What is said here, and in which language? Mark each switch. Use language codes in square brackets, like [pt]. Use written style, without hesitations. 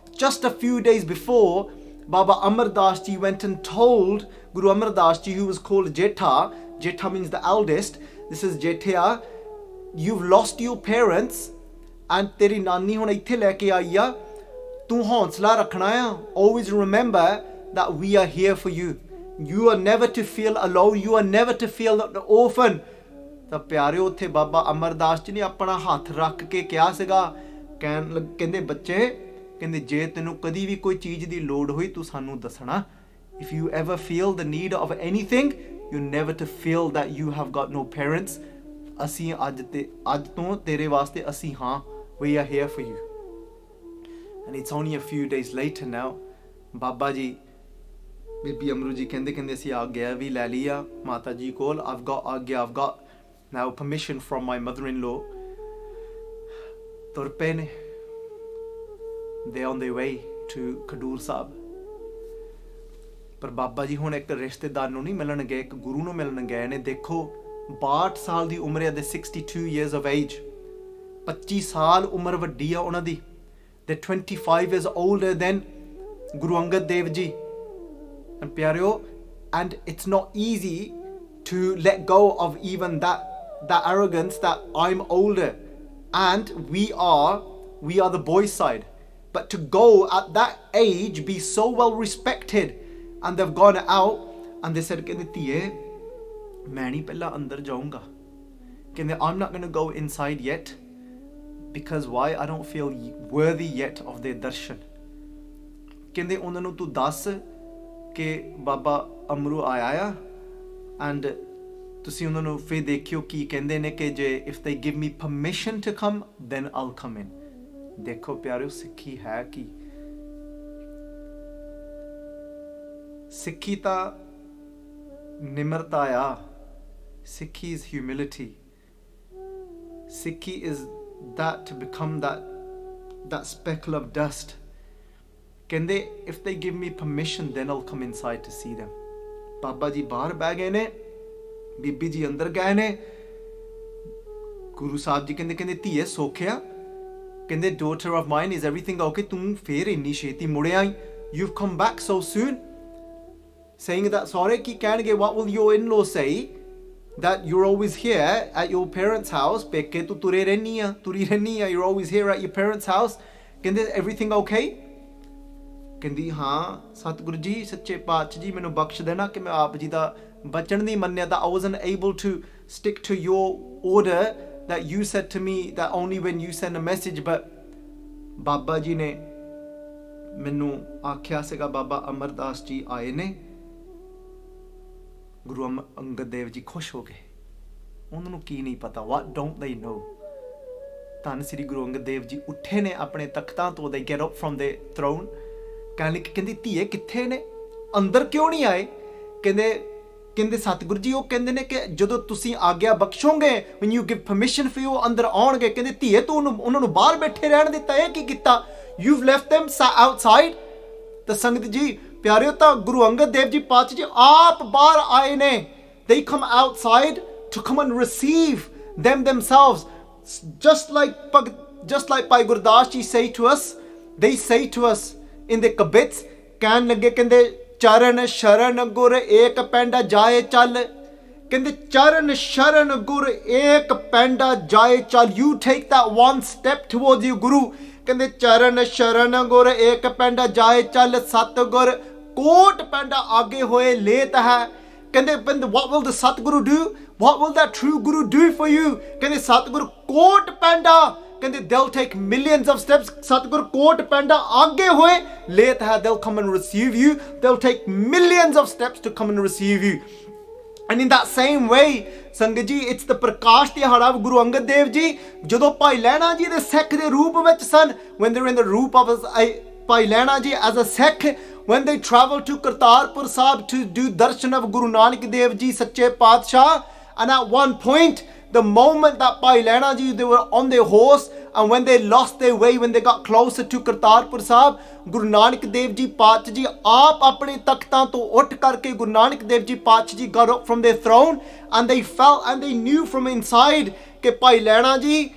[en] Just a few days before, Baba Amar Das Ji went and told Guru Amar Das Ji, who was called Jetha, Jetha means the eldest, this is Jethia, you've lost your parents and [pa] teri nani hun ithe leke aayi a, tu haunsla rakhna hai, [en] always remember that we are here for you. You are never to feel alone, you are never to feel an orphan. [pa] ਤਾਂ ਪਿਆਰਿਓ ਉੱਥੇ ਬਾਬਾ ਅਮਰਦਾਸ ਜੀ ਨੇ ਆਪਣਾ ਹੱਥ ਰੱਖ ਕੇ ਕਿਹਾ ਸੀਗਾ, ਕਹਿੰਦੇ ਬੱਚੇ, ਕਹਿੰਦੇ ਜੇ ਤੈਨੂੰ ਕਦੀ ਵੀ ਕੋਈ ਚੀਜ਼ ਦੀ ਲੋੜ ਹੋਈ ਤੂੰ ਸਾਨੂੰ ਦੱਸਣਾ. [en] If you ever feel the need of anything, you never to feel that you have got no parents. [pa] ਅਸੀਂ ਅੱਜ ਤੋਂ ਤੇਰੇ ਵਾਸਤੇ ਅਸੀਂ ਹਾਂ. [en] We are here for you. And it's only a few days later now, [pa] Baba ji ਬੀਬੀ ਅਮਰੂ ਜੀ ਕਹਿੰਦੇ ਅਸੀਂ ਆਗਿਆ ਵੀ ਲੈ ਲਈ ਆ ਮਾਤਾ ਜੀ ਕੋਲ. [en] I've got now permission from my mother-in-law. [pa] ਤੁਰ ਪਏ ਨੇ. [en] They're on their way to Khadur Sahib. [pa] ਪਰ ਬਾਬਾ ਜੀ ਹੁਣ ਇੱਕ ਰਿਸ਼ਤੇਦਾਰ ਨੂੰ ਨਹੀਂ ਮਿਲਣ ਗਏ, ਇੱਕ ਗੁਰੂ ਨੂੰ ਮਿਲਣ ਗਏ ਨੇ. ਦੇਖੋ 62 ਸਾਲ ਦੀ ਉਮਰ ਹੈ, ਦੇ [en] 62 years of age. [pa] 25 ਸਾਲ ਉਮਰ ਵੱਡੀ ਆ ਉਹਨਾਂ ਦੀ. [en] They're 25 years older than Guru Angad Dev Ji. And ਪਿਆਰਿਓ, and it's not easy to let go of even that arrogance that I'm older and we are the boys' side. But to go at that age, be so well respected, and they've gone out and they said, [pa] ਕਹਿੰਦੇ ਧੀਏ ਮੈਂ ਨਹੀਂ ਪਹਿਲਾਂ ਅੰਦਰ ਜਾਊਂਗਾ. [en] ਕਹਿੰਦੇ I'm not going to go inside yet because why? I don't feel worthy yet of their darshan. [pa] ਕਹਿੰਦੇ ਉਹਨਾਂ ਨੂੰ ਤੂੰ ਦੱਸ ਕਿ ਬਾਬਾ ਅਮਰੂ ਆਇਆ ਆ and ਤੁਸੀਂ ਉਹਨਾਂ ਨੂੰ ਫਿਰ ਦੇਖਿਓ ਕੀ ਕਹਿੰਦੇ ਨੇ ਕਿ ਜੇ [en] if they give me permission to come then I'll come in. [pa] ਦੇਖੋ ਪਿਆਰਿਓ, ਸਿੱਖੀ ਹੈ ਕੀ? ਸਿੱਖੀ ਤਾਂ ਨਿਮਰਤਾ ਆ. [en] Sikhi is humility. Sikhi is that to become that speckle of dust. ਕਹਿੰਦੇ if they give me permission then I'll come inside to see them. [pa] Baba ji ਬਾਹਰ ਬਹਿ ਗਏ ਨੇ, ਬੀਬੀ ਜੀ ਅੰਦਰ ਗਏ ਨੇ. ਗੁਰੂ ਸਾਹਿਬ ਜੀ ਕਹਿੰਦੇ ਧੀਏ ਸੋਖਿਆ? [en] ਕਹਿੰਦੇ daughter of mine, is everything okay? [pa] ਤੂੰ ਫੇਰ ਇੰਨੀ ਛੇਤੀ ਮੁੜ ਆਈ. [en] You've come back so soon. Saying that [pa] ਸਾਰੇ ਕੀ ਕਹਿਣਗੇ? [en] What will your in-law say? That you're always here at your parents' house. [pa] ਪੇਕੇ ਤੂੰ ਤੁਰੀ ਰਹਿਨੀ ਆ. [en] You're always here at your parents' house. ਕਹਿੰਦੇ everything okay? [pa] ਕਹਿੰਦੀ ਹਾਂ ਸਤਿਗੁਰੂ ਜੀ ਸੱਚੇ ਪਾਤਸ਼ਾਹ ਜੀ ਮੈਨੂੰ ਬਖਸ਼ ਦੇਣਾ ਕਿ ਮੈਂ ਆਪ ਜੀ ਦਾ ਬਚਨ ਨਹੀਂ ਮੰਨਿਆ. [en] that I wasn't able to stick to your order that you said to me that only when you send a message. [pa] But Baba ji ਨੇ ਮੈਨੂੰ ਆਖਿਆ ਸੀਗਾ ਬਾਬਾ ਅਮਰਦਾਸ ਜੀ ਆਏ ਨੇ. ਗੁਰੂ ਅੰਗਦ ਦੇਵ ਜੀ ਖੁਸ਼ ਹੋ ਗਏ. ਉਹਨਾਂ ਨੂੰ ਕੀ ਨਹੀਂ ਪਤਾ, [en] what don't they know? [pa] ਧੰਨ ਸ੍ਰੀ ਗੁਰੂ ਅੰਗਦ ਦੇਵ ਜੀ ਉੱਠੇ ਨੇ ਆਪਣੇ ਤਖਤਾਂ ਤੋਂ. [en] they get up from the throne. [pa] ਕਹਿੰਦੀ ਧੀਏ ਕਿੱਥੇ ਨੇ, ਅੰਦਰ ਕਿਉਂ ਨਹੀਂ ਆਏ? ਕਹਿੰਦੇ ਸਤਿਗੁਰੂ ਜੀ ਉਹ ਕਹਿੰਦੇ ਨੇ ਕਿ ਜਦੋਂ ਤੁਸੀਂ ਆਗਿਆ ਬਖਸ਼ੋਗੇ, [en] when you give permission for you, [pa] ਅੰਦਰ ਆਉਣਗੇ. ਕਹਿੰਦੇ ਧੀਏ ਤੂੰ ਉਹਨਾਂ ਨੂੰ ਬਾਹਰ ਬੈਠੇ ਰਹਿਣ ਦਿੱਤਾ, ਇਹ ਕੀ ਕੀਤਾ? [en] you've left them outside. [pa] ਤਾਂ ਸੰਗਤ ਜੀ ਪਿਆਰਿਓ, ਤਾਂ ਗੁਰੂ ਅੰਗਦ ਦੇਵ ਜੀ ਪਾਤਸ਼ਾਹ ਜੀ ਆਪ ਬਾਹਰ ਆਏ ਨੇ. [en] they come outside to come and receive them themselves, just like Bhai Gurdas ji say to us. they say to us in the kibitz, [pa] ਕਹਿਣ ਲੱਗੇ ਕਹਿੰਦੇ ਚਰਨ ਸ਼ਰਨ ਗੁਰ ਏਕ ਪੈਂਡਾ ਜਾਏ ਚੱਲ. ਕਹਿੰਦੇ ਚਰਨ ਸ਼ਰਨ ਗੁਰ ਏਕ ਪੈਂਡਾ ਜਾਏ ਚੱਲ. [en] you take that one step towards you Guru. [pa] ਕਹਿੰਦੇ ਚਰਨ ਸ਼ਰਨ ਗੁਰ ਏਕ ਪੈਂਡਾ ਜਾਏ ਚੱਲ. ਸਤਿਗੁਰ ਕੋਟ ਪੈਂਡਾ ਆਗੇ ਹੋਏ ਲੇਤ ਹੈ. [en] ਕਹਿੰਦੇ what will the Satguru do? What will that true Guru do for you? [pa] ਕਹਿੰਦੇ ਸਤਿਗੁਰ ਕੋਟ ਪੈਂਡਾ, [en] ਕਹਿੰਦੇ they'll take millions of steps. [pa] ਸਤਿਗੁਰ ਕੋਟ ਪੈਂਡਾ ਆਗੇ ਹੋਏ ਲੇਤ ਹੈ. [en] they'll come and receive you. they'll take millions of steps to come and receive you. And in that same way, sangat ji, it's the Prakash Dihara of Guru Angad Dev ji. [pa] ਜਦੋਂ ਭਾਈ ਲਹਿਣਾ ਜੀ ਦੇ ਸਿੱਖ ਦੇ ਰੂਪ ਵਿੱਚ ਸਨ, [en] when they're in the roop of [pa] Bhai Lehna ji as a Sikh, [en] when they traveled to Kartarpur Sahib to do darshan of Guru Nanak Dev Ji Sache Paatshah, and at one point, the moment that Bhai Lehna Ji, they were on their horse, and when they lost their way, when they got closer to Kartarpur Sahib, Guru Nanak Dev Ji Paatshah Ji [pa] aap apne takhtan to ut karke [en] Guru Nanak Dev Ji Paatshah Ji got up from their throne, and they felt and they knew from inside [pa] कि भाई लैणा जी